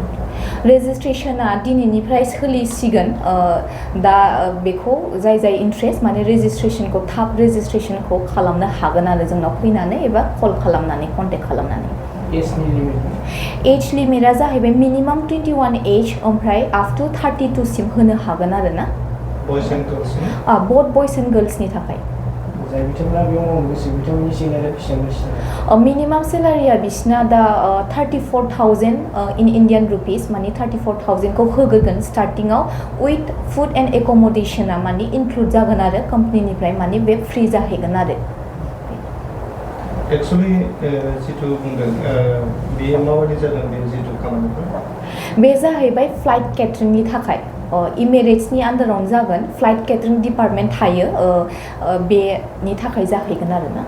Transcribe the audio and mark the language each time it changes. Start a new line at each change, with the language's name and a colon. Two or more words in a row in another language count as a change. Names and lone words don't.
Bodo: रेजिस्ट्रेशना दिनैनिफ्राय सोलिसिगोन दा बेखौ जाय इन्ट्रेस्ट माने रेजिस्ट्रेशनखौ थाब रेजिस्ट्रेशनखौ खालामनो हागोन आरो जोंनाव फैनानै एबा कल खालामनानै कन्टेक्ट खालामनानै एज लिमिटआ जाहैबाय मिनिमाम 21 एज ओमफ्राय
English: up to
Bodo: 32 सिम होनो हागोन आरो ना
English: boys and girls both boys and girlsni
Bodo: थाखाय मिनिमाम सेलारिया बिसिना दा 34,000
English: in Indian rupees
Bodo: माने 34,000 को होगोन स्टार्टिंगआव
English: with food and accommodationa
Bodo: माने इनक्लूड जागोन आरो कंपनीनिफ्राय माने बे फ्री जाहैगोन आरो एक्चुअली जितु बुंदों बे माबायदि जागोन बे जितु खामानिफोर बे जाहैबाय
English: flight cateringni
Bodo: थाखाय इमिरेट्सनि आन्दारावनो जागोन
English: flight catering department
Bodo: थायो बेनि थाखाय जाहैगोन आरो ना